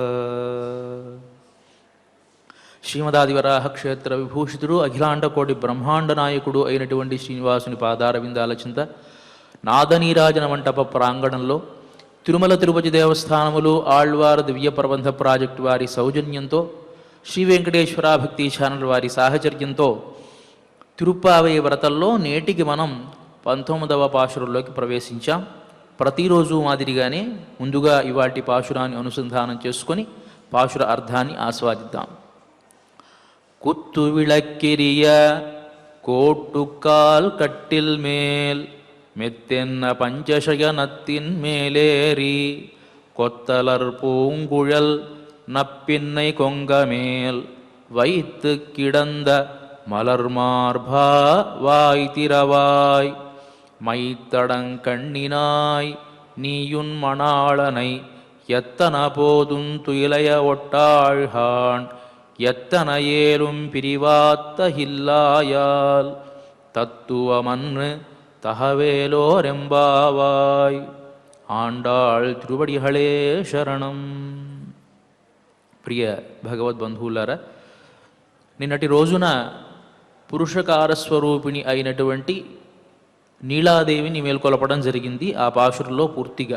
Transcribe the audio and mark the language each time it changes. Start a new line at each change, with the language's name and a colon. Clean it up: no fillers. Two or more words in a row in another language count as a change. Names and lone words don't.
Telugu: శ్రీమదాదివరాహ క్షేత్ర విభూషితుడు అఖిలాండకోటి బ్రహ్మాండ నాయకుడు అయినటువంటి శ్రీనివాసుని పాదార విందాల చింత నాదనీరాజన మంటప ప్రాంగణంలో తిరుమల తిరుపతి దేవస్థానములు ఆళ్వార్ దివ్య ప్రబంధ ప్రాజెక్టు వారి సౌజన్యంతో శ్రీ వెంకటేశ్వర భక్తి ఛానల్ వారి సాహచర్యంతో తిరుప్పావై వ్రతంలో నేటికి మనం 19వ పాశురంలోకి ప్రవేశించాం. ప్రతిరోజు మాదిరిగానే ముందుగా ఇవాటి పాశురాన్ని అనుసంధానం చేసుకొని పాశుర అర్థాన్ని ఆస్వాదిద్దాం.
Tamil: குத்து விளக்கெரிய கோட்டுக்கால் கட்டில் மேல் மெத்தென்ன பஞ்சசயனத்தின் மேலேறி கொத்தலர் பூங்குழல் நப்பின்னை கொங்கமேல் வைத்து கிடந்த மலர் மார்பா வாய் திறவாய் மைத்தடங்கண்ணினாய் நீயுன் மணாளனை எத்தன போதும் துயிலைய ஒட்டாழ்கான் எத்தன ஏலும் பிரிவாத்த ஹில்லாயால் தத்துவமன்னு తహవేలోరెంబావాయ్. ஆண்டாள் திருவடிகளே சரணம்.
Telugu: ప్రియ భగవద్బంధువులారా, నిన్నటి రోజున పురుషకారస్వరూపిణి అయినటువంటి నీలాదేవిని మేల్కొలపడం జరిగింది ఆ పాశురంలో పూర్తిగా.